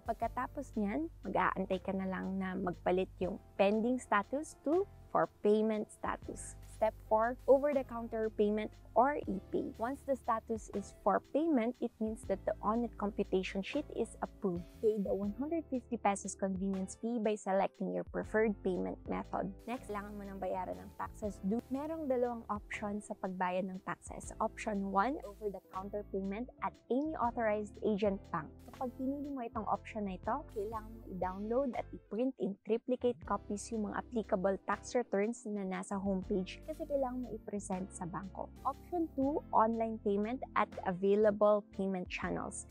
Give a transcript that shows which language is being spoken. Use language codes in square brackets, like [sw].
[tl] Pagkatapos niyan, mag-aantay ka na lang na magpalit yung pending status to for payment status. [en] Step 4, over-the-counter payment or e-pay. Once the status is for payment, it means that the eONETT computation sheet is approved. Pay the 150 pesos convenience fee by selecting your preferred payment method. [tl] Next, kailangan mo nang bayaran ng taxes due. Merong dalawang option sa pagbayad ng taxes. [en] Option 1, over-the-counter payment at any authorized agent bank. [tl] Kapag pinili mo itong option na ito, kailangan mo i-download at i-print in triplicate copies yung mga applicable tax returns na nasa homepage kasi kailangan mo i-present sa bangko. [en] Option 2, online payment at available payment channels.